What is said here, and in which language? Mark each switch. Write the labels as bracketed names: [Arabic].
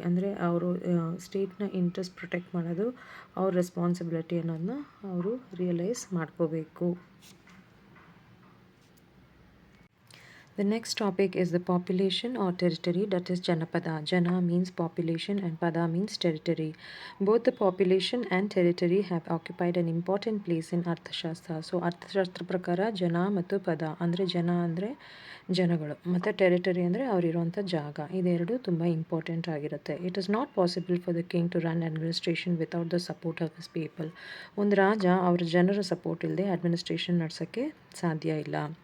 [Kannada] ಅಂದರೆ ಅವರು ಸ್ಟೇಟ್ನ interest protect ಮಾಡೋದು ಅವ್ರ ರೆಸ್ಪಾನ್ಸಿಬಿಲಿಟಿ ಅನ್ನೋದನ್ನ ಅವರು ರಿಯಲೈಸ್ ಮಾಡ್ಕೋಬೇಕು. [English] The next topic is the population or territory, that is Janapada. Jana means population and Pada means territory. Both the population and territory have occupied an important place in Arthashastra. [Kannada] So ಅರ್ಥಶಾಸ್ತ್ರ ಪ್ರಕಾರ ಜನ ಮತ್ತು ಪದ ಅಂದರೆ ಜನ ಅಂದರೆ ಜನಗಳು ಮತ್ತು ಟೆರಿಟರಿ ಅಂದರೆ ಅವರಿರುವಂಥ ಜಾಗ, ಇದೆರಡು ತುಂಬ ಇಂಪಾರ್ಟೆಂಟ್ ಆಗಿರುತ್ತೆ. [English] It is not possible for the king to run administration without the support of his people. [Kannada] ಒಂದು ರಾಜ ಅವರ ಜನರ ಸಪೋರ್ಟ್ ಇಲ್ಲದೆ ಅಡ್ಮಿನಿಸ್ಟ್ರೇಷನ್ ನಡೆಸೋಕ್ಕೆ ಸಾಧ್ಯ ಇಲ್ಲ.